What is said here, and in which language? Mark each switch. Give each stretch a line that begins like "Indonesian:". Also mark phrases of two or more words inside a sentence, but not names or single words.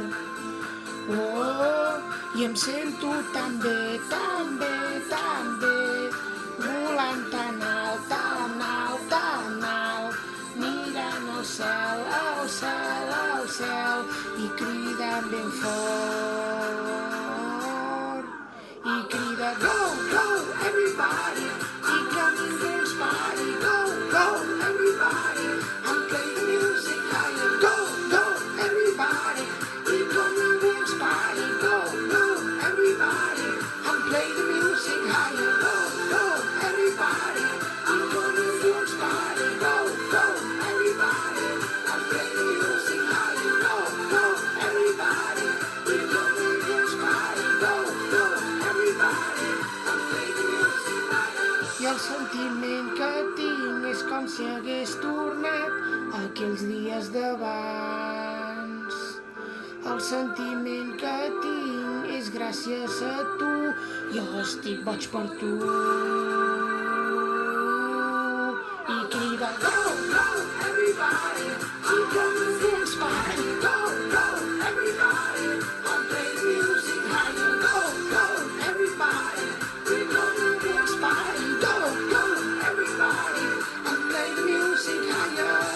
Catalan: Oh, i em sento tan bé, tan bé, tan bé, volant tan alt, tan alt, tan alt, mirant al cel, al cel, al cel, i cridant ben fort. I crida
English: go, go, everybody,
Catalan: i que ningú ens pari,
English: go, go, everybody, and play the music higher, go, go, everybody,
Catalan: i que ningú ens pari,
English: go, go, everybody, and play the music higher, go, go, everybody,
Catalan: i que ningú ens pari,
English: go, go, everybody, and play the music higher, go, go, everybody,
Catalan: i que ningú ens pari,
English: go, go, everybody, and play the music higher.
Catalan: I el sentiment que tinc és com si hagués tornat a aquells dies d'abans. El sentiment que tinc és gràcies a tu, jo estic boig per tu. I crida
English: go, go, everybody,
Catalan: i que ningú ens pari,
English: go, go, everybody, and play the music higher, go, go, everybody,
Catalan: i que ningú ens pari,
English: go, go, everybody, and play the music higher.